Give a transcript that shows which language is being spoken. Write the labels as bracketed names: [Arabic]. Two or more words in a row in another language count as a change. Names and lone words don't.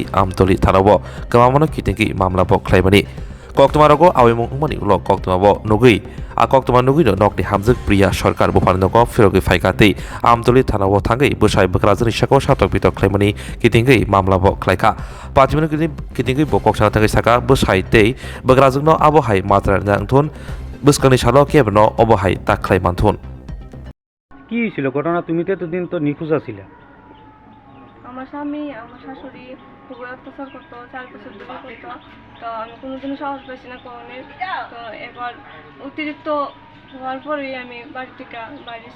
[Kok Borok] amtoli thanao kemamano kitingki mamlabo klaimani Koktumarogo awimung umani ulo koktumabo nugui koktuma nugui no nokni hamzek priya sarkar bufani nogo firogi faikati amtoli thanao thangai bosai begrajeng hisako satok pitok klaimani kitingki mamlabo klaika pachimino kitingki bokok sana thangai saka bosaite begrajengno abohai matra nangthun buskani salo kebno obohai taklai manthun [Bangla] কি হয়েছিল ঘটনা? তুমি তো এতদিন তো নিখোঁজ আছিলে। আমার স্বামী আমার শাশুড়ি খুব অত্যাচার করতো, 4 বছর ধরে করতো। তো আমি কোনোদিনও সাহস পাইছি না কোনের। তো এবার অতিরিক্ত হওয়ার পরেই আমি বাড়ি থেকে বাইরেছি।